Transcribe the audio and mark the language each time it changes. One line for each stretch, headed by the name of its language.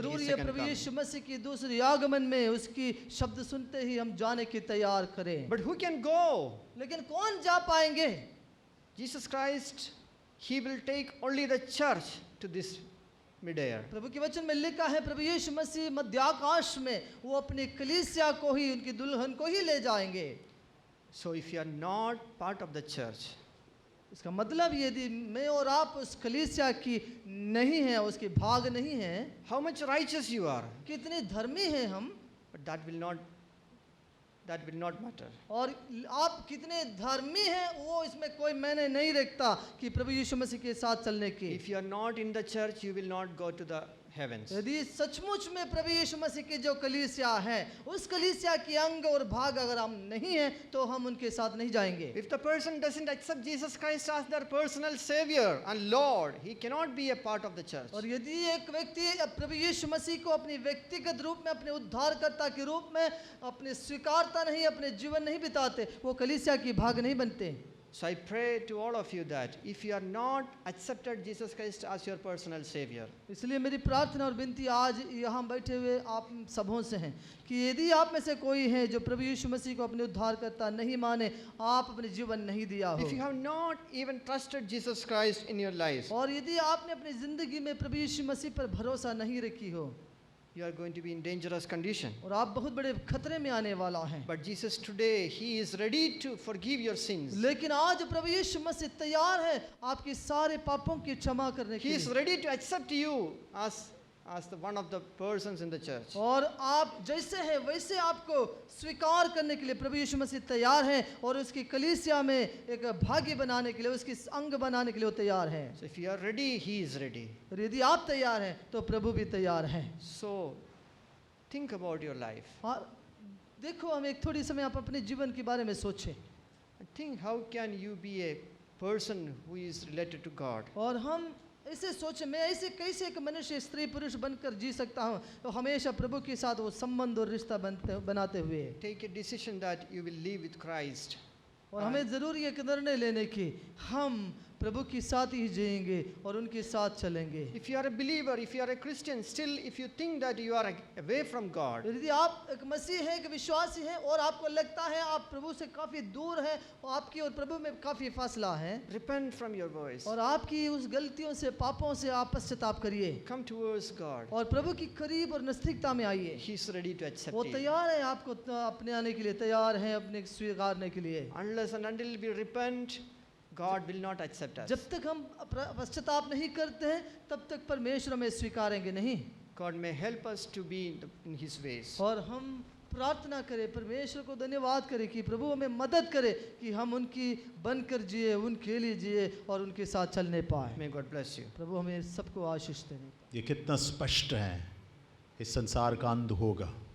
Hindi: जरूरी
English: his
Hindi: है
English: second
Hindi: प्रभु
English: coming.
Hindi: यीशु मसीह की दूसरी आगमन में उसकी शब्द सुनते ही हम जाने की तैयार करें।
English: But who can go?
Hindi: लेकिन कौन जा पाएंगे?
English: Jesus Christ, he will take only the church to this mid-air.
Hindi: प्रभु के वचन में लिखा है प्रभु यीशु मसीह मध्याकाश में वो अपनी कलीसिया को ही, उनकी दुल्हन को ही ले जाएंगे।
English: So if you are not part of the church,
Hindi: इसका मतलब यदि मैं और आप उस कलीसिया की नहीं है, उसके भाग नहीं है,
English: how much righteous you are,
Hindi: कितने धर्मी हैं हम,
English: but that will not matter.
Hindi: और आप कितने धर्मी हैं वो इसमें कोई मैंने नहीं रखता कि प्रभु यीशु मसीह के साथ चलने की।
English: If you are not in the church, you will not go to the heavens.
Hindi: यदि सचमुच में प्रभु यीशु मसीह की जो कलीसिया है उस कलीसिया की अंग और भाग अगर हम नहीं हैं तो हम उनके साथ नहीं जाएंगे।
English: If the person doesn't accept Jesus Christ as their personal savior and Lord, he cannot be a part of the church.
Hindi: और यदि एक व्यक्ति प्रभु यीशु मसीह को अपनी व्यक्तिगत रूप में, अपने उद्धारकर्ता के रूप में अपने स्वीकारता नहीं, अपने जीवन नहीं बिताते, वो कलीसिया की भाग नहीं बनते।
English: So I pray to all of you that if you are not accepted Jesus Christ as your personal savior,
Hindi: इसलिए मेरी प्रार्थना और विनती आज यहाँ बैठे हुए आप सबों से हैं कि यदि आप में से कोई है जो प्रभु यीशु मसीह को अपने उद्धारकर्ता नहीं माने, आप अपने जीवन नहीं दिया हो,
English: if you have not even trusted Jesus Christ in your life,
Hindi: और यदि आपने अपनी जिंदगी में प्रभु यीशु मसीह पर भरोसा नहीं रखी हो,
English: you are going to be in dangerous condition.
Hindi: और आप बहुत बड़े खतरे में आने वाला हैं।
English: But Jesus today, he is ready to forgive your sins.
Hindi: लेकिन आज प्रभु यीशु मसीह तैयार है आपके सारे पापों की क्षमा करने के
English: He is
Hindi: लिए,
English: ready to accept you as the one of the persons in the church.
Hindi: और आप जैसे हैं वैसे आपको स्वीकार करने के लिए प्रभु यीशु मसीह तैयार हैं, और उसकी कलीसिया में एक भागी बनाने के लिए, उसकी अंग बनाने के लिए वो तैयार हैं।
English: So if you are ready, he is ready.
Hindi: और यदि आप तैयार हैं तो प्रभु भी तैयार हैं।
English: So think about your life.
Hindi: और देखो, हम एक थोड़ी समय आप अपने जीवन के बारे में सोचें,
English: Think how can you be a person who is related to God.
Hindi: और हम ऐसे सोचें मैं ऐसे कैसे एक मनुष्य स्त्री पुरुष बनकर जी सकता हूँ, तो हमेशा प्रभु के साथ वो संबंध और रिश्ता बनाते हुए।
English: Take a decision that you will live with Christ.
Hindi: और हमें ज़रूरी है कि निर्णय लेने की हम प्रभु के साथ ही जिएंगे और उनके साथ चलेंगे।
English: If you are a believer, if you are a Christian, still if you think that you are away from God,
Hindi: यदि आप एक मसीह हैं, एक विश्वासी हैं, और आपको लगता है आप प्रभु से काफ़ी दूर हैं और आपकी और प्रभु में काफ़ी फासला है,
English: repent from your voice.
Hindi: और आपकी उस गलतियों से, पापों से आप पश्चाताप करिए
English: Come towards God.
Hindi: और प्रभु की करीब और नज़दीकता में आइए।
English: He is ready to accept
Hindi: वो
English: you.
Hindi: तैयार है आपको अपने आने के लिए, तैयार हैं अपने स्वीकारने के लिए।
English: Unless and until we repent, God will not accept us.
Hindi: जब तक हम पश्चाताप नहीं करते हैं तब तक परमेश्वर हमें स्वीकारेंगे नहीं।
English: God may help us to be in His ways.
Hindi: और हम प्रार्थना करें, परमेश्वर को धन्यवाद करें कि प्रभु हमें मदद करे कि हम उनकी बनकर जिए, उनके लिए जिए और उनके साथ चलने पाए।
English: May God bless you.
Hindi: प्रभु हमें सबको आशीष देने। ये कितना स्पष्ट है, इस संसार का अंत होगा,